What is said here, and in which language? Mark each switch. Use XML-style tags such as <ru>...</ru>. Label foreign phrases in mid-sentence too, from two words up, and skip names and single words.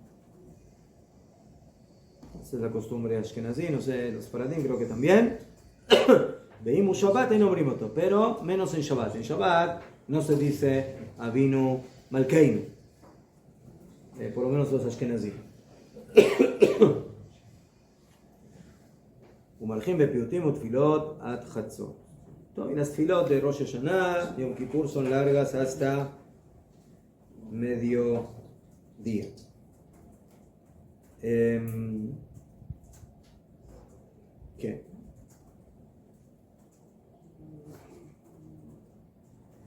<es>Esa es la costumbre ashkenazí, no sé, los faradim creo que también. Veimos Shabbat y no brimoto, pero menos en Shabbat. En Shabbat no se dice Avinu Malkeinu, por lo menos los ashkenazí.</es> <he>ומלכים בפיוטים ותפילות עד חצות. טוב,</he> <es>y las tefilot de Rosh Hashanah y Yom Kippur son largas hasta mediodía. ¿Qué?</es>